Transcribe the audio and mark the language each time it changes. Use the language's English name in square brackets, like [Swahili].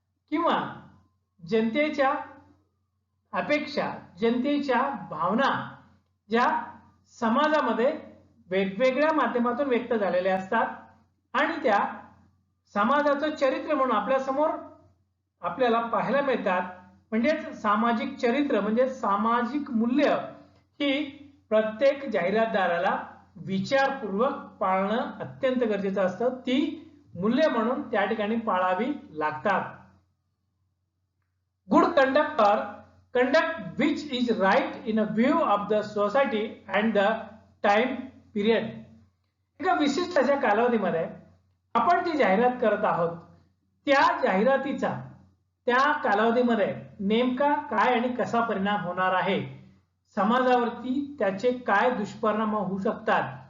[Marathi] किंवा जनतेच्या अपेक्षा, जनतेच्या भावना ज्या समाजामध्ये वेगवेगळ्या माध्यमातून व्यक्त झालेल्या असतात आणि त्या समाजाचं चरित्र म्हणून आपल्या समोर आपल्याला पाहायला मिळतात. म्हणजेच सामाजिक चरित्र म्हणजे सामाजिक मूल्य ही प्रत्येक जाहिरातदाराला विचारपूर्वक पाळणं अत्यंत गरजेचं असतं. ती मूल्य म्हणून त्या ठिकाणी पाळावी लागतात. [English] Good conduct और conduct which is right in a view of the society and the time period. [Marathi] एका विशिष्ट अशा कालावधीमध्ये आपण जी जाहिरात करत आहोत त्या जाहिरातीचा त्या कालावधीमध्ये नेमका काय आणि कसा परिणाम होणार आहे, समाजावरती त्याचे काय दुष्परिणाम होऊ शकतात.